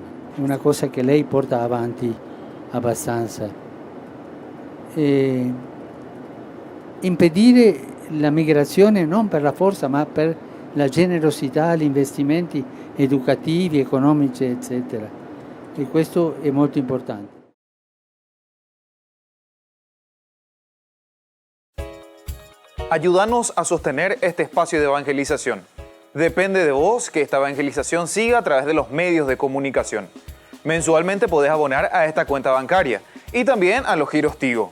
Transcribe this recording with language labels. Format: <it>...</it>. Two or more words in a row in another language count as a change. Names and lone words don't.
<it>Una cosa che lei porta avanti abbastanza. E impedire la migrazione non per la forza, ma per la generosità, gli investimenti educativi, economici, eccetera. E questo è molto importante.</it> <es>Ayúdanos a sostener este espacio de evangelización. Depende de vos que esta evangelización siga a través de los medios de comunicación. Mensualmente podés abonar a esta cuenta bancaria y también a los giros Tigo.</es>